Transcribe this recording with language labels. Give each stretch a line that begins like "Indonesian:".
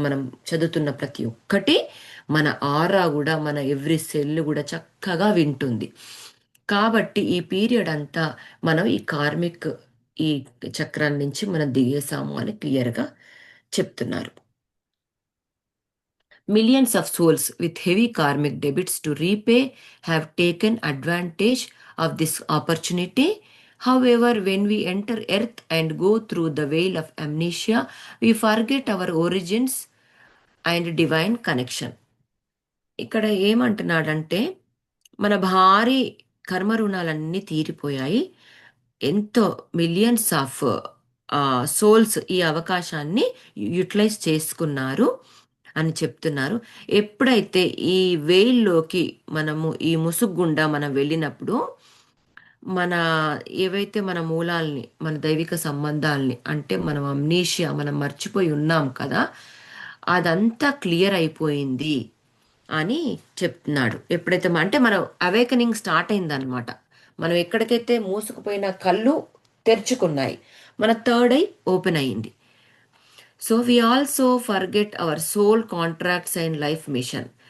Telugu: మనం చదువుతున్న ప్రతి ఒక్కటి మన ఆరా కూడా, మన ఎవ్రీ సెల్ కూడా చక్కగా వింటుంది. కాబట్టి ఈ పీరియడ్ అంతా మనం ఈ కార్మిక్ ఈ చక్రం నుంచి మనం దిగేసాము అని క్లియర్గా చెప్తున్నారు.
English: Millions of souls with heavy karmic debits to repay have taken advantage of this opportunity. However, when we enter earth and go through the veil of amnesia, we forget our origins and divine connection.
Telugu: ఇక్కడ ఏమంటున్నాడంటే మన భారీ కర్మ రుణాలన్నీ తీరిపోయాయి. ఎంతో millions of souls ఈ అవకాశాన్ని utilise చేసుకున్నారు అని చెప్తున్నారు. ఎప్పుడైతే ఈ వేల్లోకి మనము ఈ ముసుగుండా మనం వెళ్ళినప్పుడు మన ఏవైతే మన మూలాల్ని, మన దైవిక సంబంధాల్ని, అంటే మనం అమ్నీషియా మనం మర్చిపోయి ఉన్నాం కదా, అదంతా క్లియర్ అయిపోయింది అని చెప్తున్నాడు. ఎప్పుడైతే అంటే మనం అవేకనింగ్ స్టార్ట్ అయిందనమాట. మనం ఎక్కడికైతే మూసుకుపోయిన కళ్ళు తెరుచుకున్నాయి, మన థర్డ్ ఐ ఓపెన్ అయ్యింది.
English: So we also forget our soul contracts and life mission.